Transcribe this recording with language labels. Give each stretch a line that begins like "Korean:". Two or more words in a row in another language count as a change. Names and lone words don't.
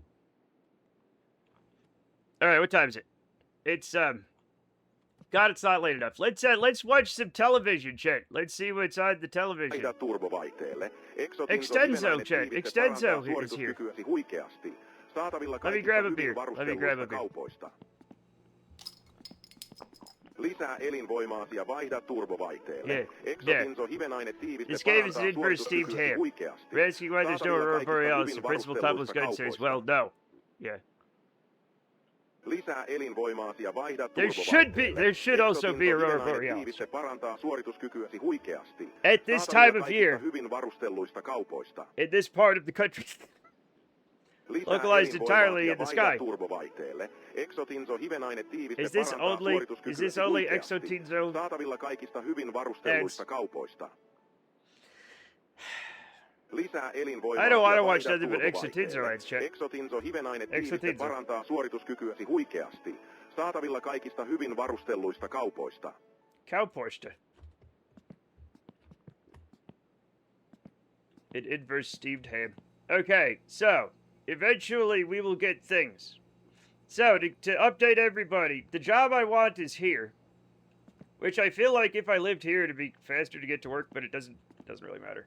English: All right, what time is it? It's God, it's not late enough. Let's watch some television, chat. Let's see what's on the television. Extenso, chat. Extenso is here. Let me grab a beer.
Finnish: Lisää elinvoimaasi ja vaihda turbovaihteelle.
English: Yeah. This game is an inverse steamed ham. We're asking why there's no Aurora Borealis. The principal Pablo's gun says, well, no. Yeah.
Finnish: Lisää elinvoimaasi ja vaihda
English: There should also be Aurora Borealis.
Finnish: Parantaa suorituskykyäsi huikeasti.
English: At this time of year,
Finnish: hyvin varustelluista kaupoista.
English: In this part of the country, localized entirely in the sky. Is this only Exotinzo?
Finnish: Saatavilla kaikista hyvin varustelluista kaupoista.
English: I don't want to watch nothing but Exotinzo ads, chat.
Finnish: Exotinzo hivenainetiiviste parantaa suorituskykyäsi huikeasti. Saatavilla kaikista hyvin varustelluista kaupoista. Kaupoista.
English: An inverse steamed ham. Okay, so eventually we will get things. So to update everybody, the job I want is here, which I feel like if I lived here it'd be faster to get to work, but it doesn't really matter.